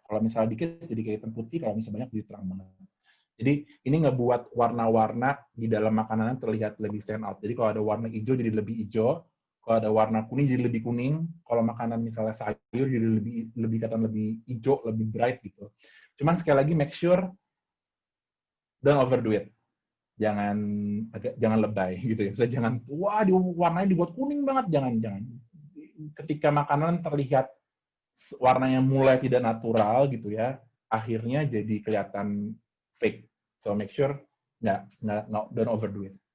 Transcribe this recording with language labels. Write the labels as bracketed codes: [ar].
[id] Kalau misalnya dikit jadi kayak hitam putih, kalau misalnya banyak jadi terang banget. Jadi ini ngebuat warna-warna di dalam makanan terlihat lebih stand out. Jadi kalau ada warna hijau jadi lebih hijau, kalau ada warna kuning jadi lebih kuning, kalau makanan misalnya sayur jadi lebih kelihatan lebih hijau, lebih bright gitu. Cuman sekali lagi [en] make sure don't overdo it. [id] Jangan lebay gitu ya. Misalnya jangan warnanya dibuat kuning banget, jangan. Ketika makanan terlihat warnanya mulai tidak natural gitu ya, akhirnya jadi kelihatan fake. [en] So make sure don't overdo it.